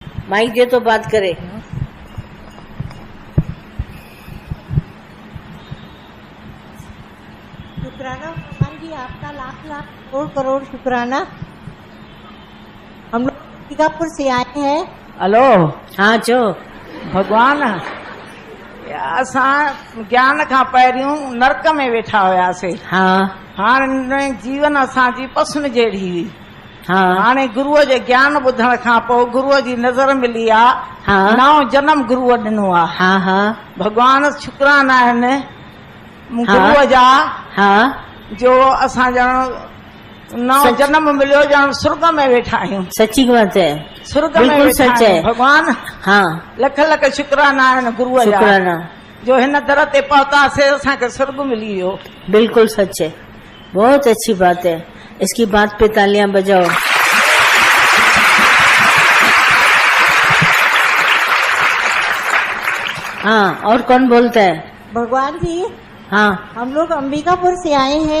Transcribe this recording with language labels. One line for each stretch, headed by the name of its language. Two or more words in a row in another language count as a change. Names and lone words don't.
Hindi: माइक दे तो बात करे। शुक्राना भगवान जी, आपका लाख लाख करोड़ करोड़ शुक्राना। हम लोग सिंगापुर से आए हैं। हलो
Sindhi: हाँ चो भगवान, असां ज्ञान खां पहिरियों नरक में वेठा हुयासीं।
Hindi: हाँ
Sindhi: हाणे जीवन असांजी पसंदि जहिड़ी हुई।
Hindi: हाँ
Sindhi: हाणे गुरूअ जो ज्ञान ॿुधण खां पोइ गुरूअ जी नज़र मिली आहे।
Hindi: हाँ
Sindhi: नओं जन्म गुरूअ ॾिनो आहे।
Hindi: हाँ हाँ
Sindhi: भगवान शुक्राना आहिनि गुरूअ जा,
Hindi: हाँ
Sindhi: जो असां ॼण नओं जन्म मिलियो, ॼण सुर्ग में वेठा आहियूं।
Hindi: सच्ची बात है,
Sindhi: सुर्ग में
Hindi: बिल्कुल
Sindhi: वेठा
Hindi: सच है।
Sindhi: आहियूं। भगवान
Hindi: हाँ
Sindhi: लख लख शुक्राना आहिनि गुरूअ जा, शुक्राना, जो हिन दर ते पहुतासीं, असांखे सुर्ग मिली वियो।
Hindi: बिल्कुल सच है, बहुत अच्छी बात है। इसकी बात पे तालियां बजाओ। हाँ, और कौन बोलता है? भगवान जी, हाँ हम लोग अंबिकापुर से आए हैं।